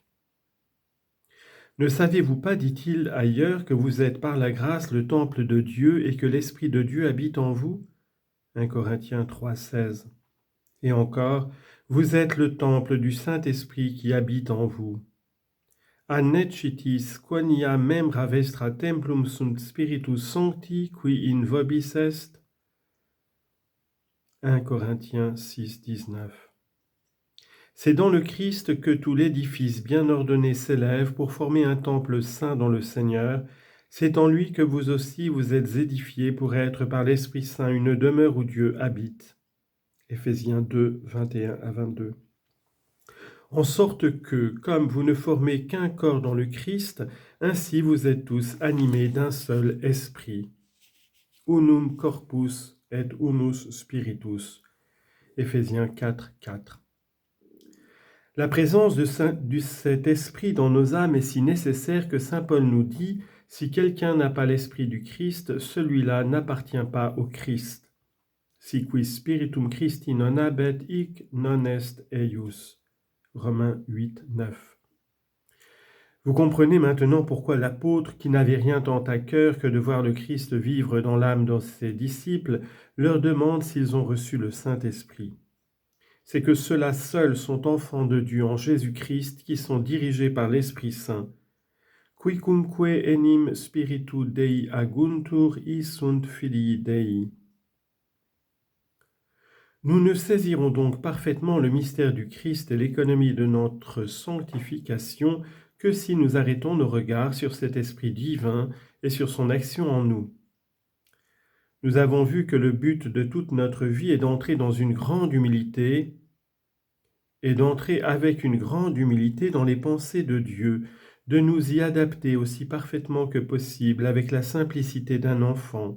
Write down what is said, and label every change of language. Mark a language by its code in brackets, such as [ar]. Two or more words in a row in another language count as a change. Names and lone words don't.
[fr] Ne savez-vous pas, dit-il ailleurs, que vous êtes par la grâce le temple de Dieu et que l'Esprit de Dieu habite en vous ? 1 Corinthiens 3, 16. Et encore, vous êtes le temple du Saint-Esprit qui habite en vous. [la] Annecitis quania membra vestra templum sunt Spiritus Sancti qui in vobis est. [fr] 1 Corinthiens 6, 19. C'est dans le Christ que tout l'édifice bien ordonné s'élève pour former un temple saint dans le Seigneur. C'est en lui que vous aussi vous êtes édifiés pour être par l'Esprit Saint une demeure où Dieu habite. Éphésiens 2, 21 à 22. En sorte que, comme vous ne formez qu'un corps dans le Christ, ainsi vous êtes tous animés d'un seul esprit. [la] Unum corpus et unus spiritus. [fr] Éphésiens 4, 4. La présence de cet esprit dans nos âmes est si nécessaire que saint Paul nous dit « Si quelqu'un n'a pas l'esprit du Christ, celui-là n'appartient pas au Christ. [la] Si qui spiritum Christi non habet, hic non est eius. [fr] » Romains 8, 9. Vous comprenez maintenant pourquoi l'apôtre, qui n'avait rien tant à cœur que de voir le Christ vivre dans l'âme de ses disciples, leur demande s'ils ont reçu le Saint-Esprit. c'est que ceux-là seuls sont enfants de Dieu en Jésus-Christ, qui sont dirigés par l'Esprit Saint. [la] Quicumque enim spiritu Dei aguntur, sunt filii Dei. [fr] Nous ne saisirons donc parfaitement le mystère du Christ et l'économie de notre sanctification que si nous arrêtons nos regards sur cet Esprit divin et sur son action en nous. Nous avons vu que le but de toute notre vie est d'entrer dans une grande humilité et d'entrer avec une grande humilité dans les pensées de Dieu, de nous y adapter aussi parfaitement que possible avec la simplicité d'un enfant.